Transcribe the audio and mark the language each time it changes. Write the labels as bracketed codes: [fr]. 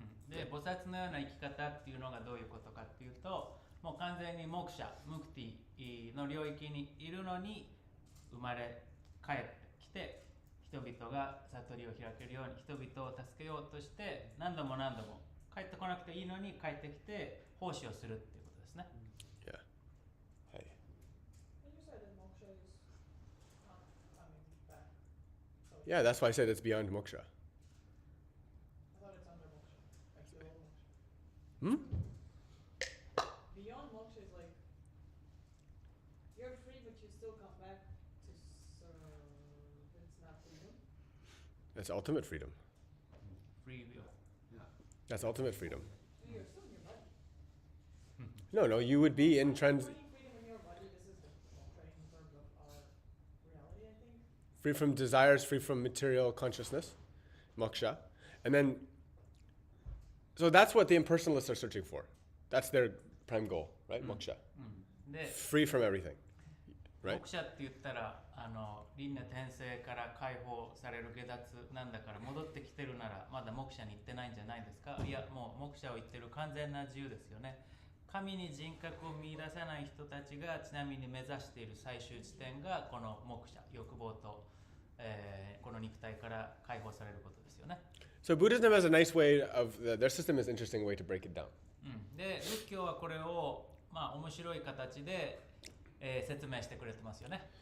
[ja] で、菩薩のような生き方っていうのがどういうことかっていうと、もう完全にモクシャ、ムクティの領域にいるのに生まれ帰ってきて、人々が悟りを開けるように、人々を助けようとして何度も帰ってこなくていいのに帰ってきて奉仕をするっていうことですね。 [en] Yeah. Hi. And you said that moksha is not coming back. So Yeah, that's why I said it's beyond moksha. I thought it's under moksha, like below moksha. Hmm? Beyond moksha is like you're free, but you still come back to serve. It's not freedom. That's ultimate freedom. Free will. That's ultimate freedom. So you're still in your body. No, you would be in Finding freedom in your body. This is the moksha in terms of our reality, I think. free from desires, free from material consciousness, moksha. And then, so that's what the impersonalists are searching for. That's their prime goal, right? Moksha. [ja] で、 [en] Free from everything, [ja] モ [en] right? [ja] クシャって言ったら輪廻転生から解放される下脱なんだから戻ってきてるならまだモクシャに行ってないんじゃないですか。いや、もうモクシャを言ってる完全な自由ですよね。神に人格を見出さない人たちがちなみに目指している最終地点がこのモクシャ、欲望と、この肉体から解放されることですよね。 [en] So Buddhism has a nice way of, their system is an interesting way to break it down. [ja] で仏教はこれをまあ面白い形で、説明してくれてますよね。